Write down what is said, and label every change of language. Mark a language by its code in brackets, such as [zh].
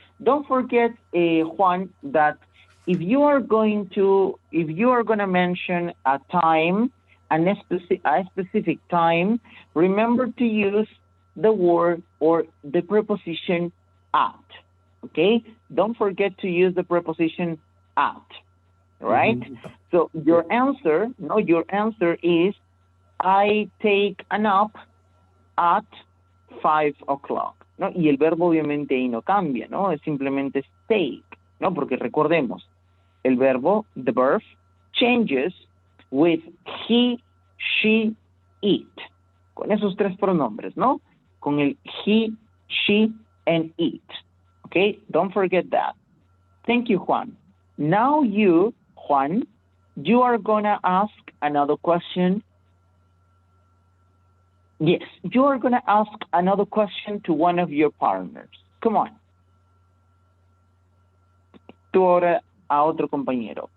[en] Don't forget, Juan, that if you are going to mention a time, a specific time, remember to use the word or the preposition at. Okay? Don't forget to use the preposition at. Right? So your answer is, I take a nap at 5 o'clock. [es] ¿No? Y el verbo obviamente ahí no cambia, ¿no? Es simplemente take, ¿no? Porque recordemos, el verbo, the verb, changes with he, she, it. Con esos tres pronombres, ¿no? [en] Con el he, she, and it. Okay? Don't forget that. Thank you, Juan. Now you, Juan, you are gonna ask another question. Yes, you are gonna ask another question to one of your partners. Come on. [es] Tú ahora a otro compañero.